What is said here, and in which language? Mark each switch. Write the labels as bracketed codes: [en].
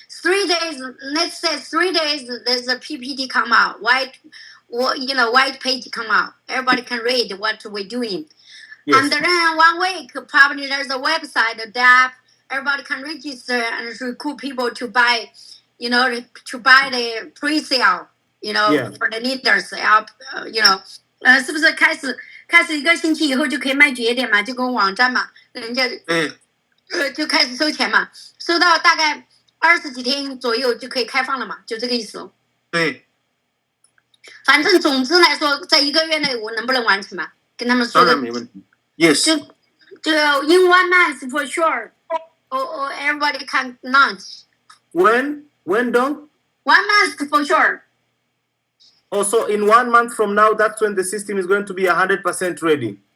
[en] 3 days, let's say 3 days, there's a PPT come out, white page come out. Everybody can read what we're doing. Yes. And then 1 week, probably there's a website, a app. Everybody can register and recruit people to buy, to buy the pre-sale, for the leaders. [zh] 是不是开始1个星期以后就可以卖节点嘛？就跟网站嘛，人家就开始收钱嘛，收到大概20几天左右就可以开放了嘛，就这个意思哦。对。反正总之来说，在1个月内我能不能完成嘛？跟他们说的。当然没问题。Yes. [en] 就 in 1 month for sure, or everybody can launch. When When done? 1 month for sure. Also, in 1 month from now, that's when the system is going to be 100% ready.